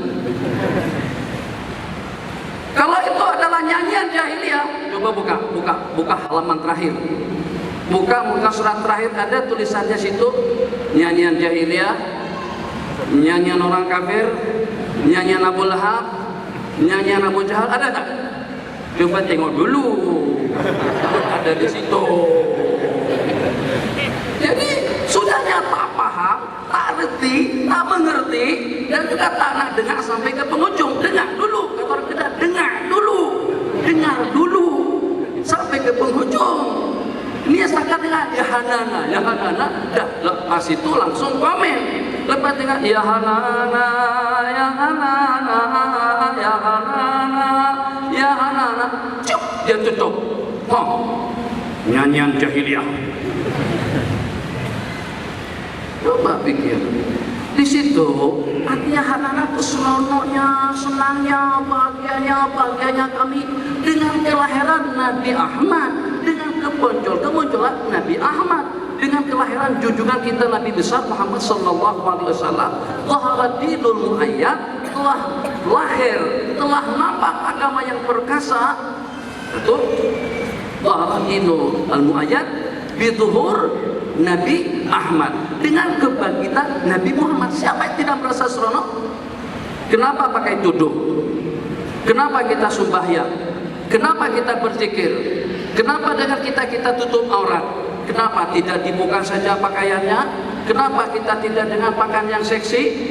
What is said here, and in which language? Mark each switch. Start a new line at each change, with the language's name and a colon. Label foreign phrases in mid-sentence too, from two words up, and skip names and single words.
Malay: Kalau itu adalah nyanyian jahiliyah, coba buka halaman terakhir. Buka surat terakhir, ada tulisannya situ, nyanyian jahiliyah, nyanyian orang kafir, nyanyian Abu Lahab, nyanyian Abu Jahal, ada tak? Coba tengok dulu, ada di situ. Jadi sudahnya tak paham, tak ngerti, tak mengerti, dan juga tak nak dengar sampai ke penghujung. Dengar dulu, kata orang kita, dengar dulu sampai ke penghujung. Ini setakat dengan ya Hanana, dah lepas itu langsung komen. Lepas dengan ya Hanana, ya Hanana, ya Hanana, ya Hanana, cuk, dia tutup. Nyanyian jahiliyah. Coba pikir, di situ artinya Hanana itu seronoknya, senangnya, bahagianya kami dengan kelahiran Nabi Ahmad, dengan kemunculan Nabi Ahmad, dengan kelahiran junjungan kita Nabi besar Muhammad
Arabic: صلى الله عليه وسلم. ظهر الدين المؤيد,
Malay: telah lahir, telah nampak agama yang perkasa. Betul?
Arabic: ظهر الدين المؤيد بظهور نبي أحمد,
Malay: dengan kebangkitan Nabi Muhammad. Siapa yang tidak merasa seronok? Kenapa pakai tuduh? Kenapa kita sembahyang? Kenapa kita berzikir? Kenapa dengan kita tutup aurat? Kenapa tidak dibuka saja pakaiannya? Kenapa kita tidak dengan pakaian yang seksi?